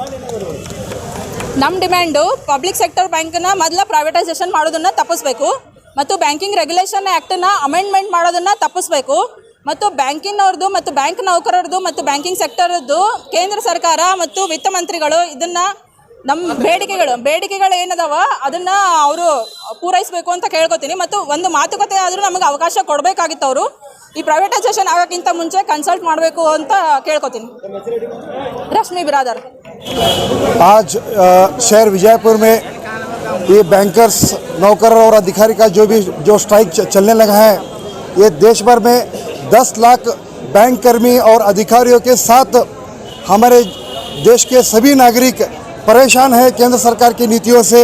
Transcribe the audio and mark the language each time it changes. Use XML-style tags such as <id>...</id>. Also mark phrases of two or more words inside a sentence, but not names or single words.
<kn>ನಮ್ಮ ಡಿಮ್ಯಾಂಡು</kn> <en>public sector</en> <kn>ಬ್ಯಾಂಕನ್ನು ಮೊದಲು ಪ್ರೈವೇಟೈಸೇಷನ್ ಮಾಡೋದನ್ನು ತಪ್ಪಿಸ್ಬೇಕು ಮತ್ತು</kn> <en>banking regulation</en> <kn>ಆ್ಯಕ್ಟನ್ನು ಅಮೆಂಡ್ಮೆಂಟ್ ಮಾಡೋದನ್ನು ತಪ್ಪಿಸ್ಬೇಕು ಮತ್ತು ಬ್ಯಾಂಕಿನವ್ರದ್ದು ಮತ್ತು ಬ್ಯಾಂಕ್ ನೌಕರರದ್ದು ಮತ್ತು</kn> <en>banking sector</en> <kn>ಕೇಂದ್ರ ಸರ್ಕಾರ ಮತ್ತು ವಿತ್ತ ಮಂತ್ರಿಗಳು ಇದನ್ನು ನಮ್ಮ ಬೇಡಿಕೆಗಳು ಏನದಾವ ಅದನ್ನು ಅವರು ಪೂರೈಸಬೇಕು ಅಂತ ಕೇಳ್ಕೊತೀನಿ. ಮತ್ತು ಒಂದು ಮಾತುಕತೆ ಆದರೂ ನಮಗೆ ಅವಕಾಶ ಕೊಡಬೇಕಾಗಿತ್ತು. ಅವರು ಈ ಪ್ರೈವೇಟೈಸೇಷನ್ ಆಗೋಕ್ಕಿಂತ ಮುಂಚೆ ಕನ್ಸಲ್ಟ್ ಮಾಡಬೇಕು ಅಂತ ಕೇಳ್ಕೊತೀನಿ.</kn> <hi>रश्मि बिरादर। आज शहर विजयपुर में ये बैंकर्स नौकर और अधिकारी का जो स्ट्राइक चलने लगा है, ये देश भर में 10 लाख बैंक कर्मी और अधिकारियों के साथ हमारे देश के सभी नागरिक परेशान है केंद्र सरकार की नीतियों से।</hi>